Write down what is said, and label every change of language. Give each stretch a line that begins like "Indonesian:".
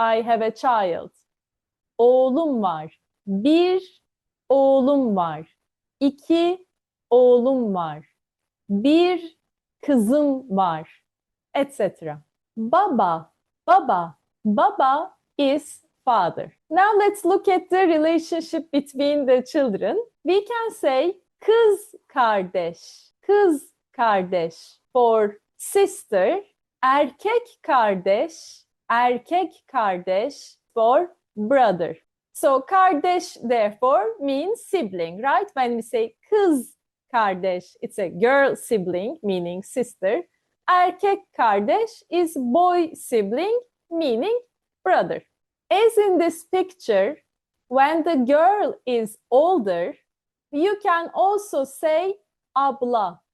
English: I have a child.
Turkish: Oğlum var. Bir oğlum var. 2 oğlum var. 1 kızım var, etc.
English: Baba, baba. Baba is father. Now let's look at the relationship between the children. We can say kız kardeş, kız kardeş for sister, erkek kardeş, erkek kardeş for brother. So kardeş therefore means sibling, right? When we say kız kardeş, it's a girl sibling, meaning sister. Erkek kardeş is boy sibling, meaning brother. As in this picture, when the girl is older, you can also say abla.